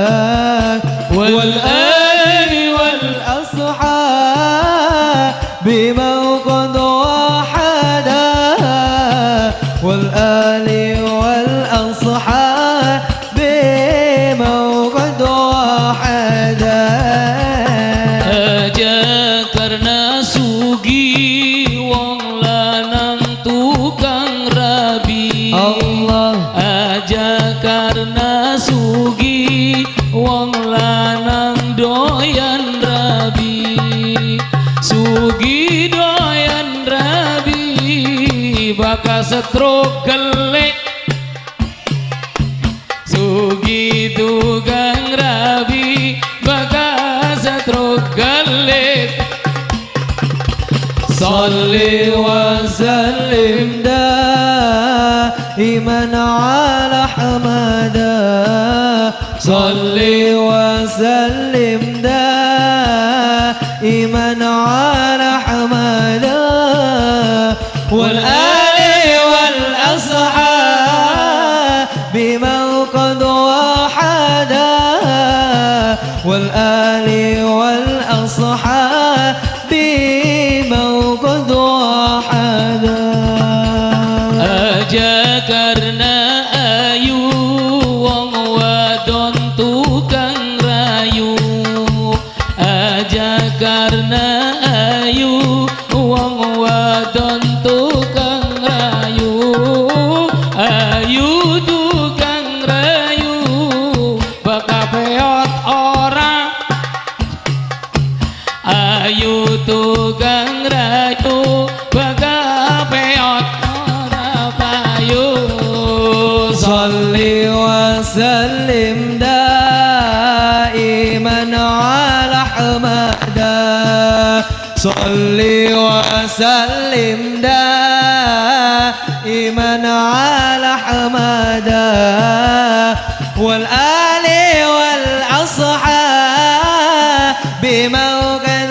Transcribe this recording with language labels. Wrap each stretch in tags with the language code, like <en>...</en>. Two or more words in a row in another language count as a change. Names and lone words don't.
<ar>والآل والأصحاب بمن قد وحدا والآل والأصحاب بمن قد وحدا</ar> <jv>aja karena sugi wong lanang tukang rabi Allah aja karena sugi wong lanang doyan rabi sugi doyan rabi bakal stroke gelek sugi tukang rabi bakal stroke gelek</jv> <ar>صلي وسلم دائما على حمادا صلي وسلم دائما على حمادا والآل والأصحاب بمن قد وحدا والآل والأصحاب بمن قد وحدا</ar> <jv>aja karena ayu wong wadon tukang rayu aja karena ayu wong wadon tukang rayu ayu tukang rayu bakal peot ora ayu tukang rayu bakal peot ora payu</jv> <ar>صلي وسلم دائما على حمادا صلي وسلم دائما على حمادا والآل والأصحاب بمن</ar>